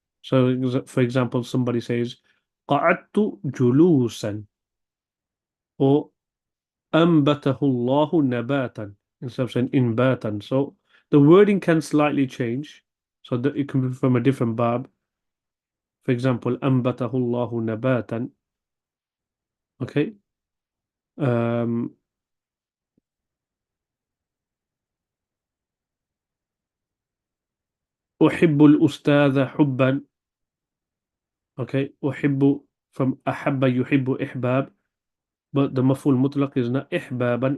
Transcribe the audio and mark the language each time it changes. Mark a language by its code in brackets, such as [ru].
[en] So, for example, somebody says [ar] قعدت جلوسا [en] or [ar] أنبته الله نباتا [en] instead of saying [ar] إنباتا. [en] So the wording can slightly change. So that it can be from a different bab. [ar] For example, أنبته الله نباتا. [en] Okay. [ar] Um, أحب الأستاذ حبا. [en] Okay. [ar] أحب from أحب يحب إحباب. [en] But the maf'ul mutlaq is not إحبابا.